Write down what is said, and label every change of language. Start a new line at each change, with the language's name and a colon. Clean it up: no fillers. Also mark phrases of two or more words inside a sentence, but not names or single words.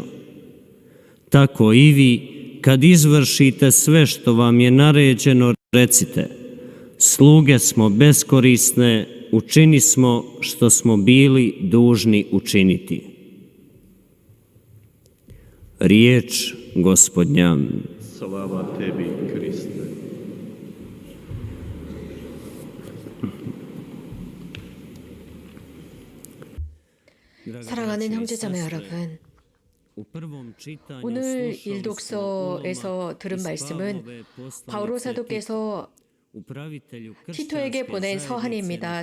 Croatian: Tako i vi, kad izvršite sve što vam je naređeno, recite: sluge smo beskorisne, učini smo što smo bili dužni učiniti. Riječ Gospodnja. Slava tebi, Kriste.
Korean: 사랑하는 형제자매 여러분, 오늘 일독서에서 들은 말씀은 바오로 사도께서 티토에게 보낸 서한입니다.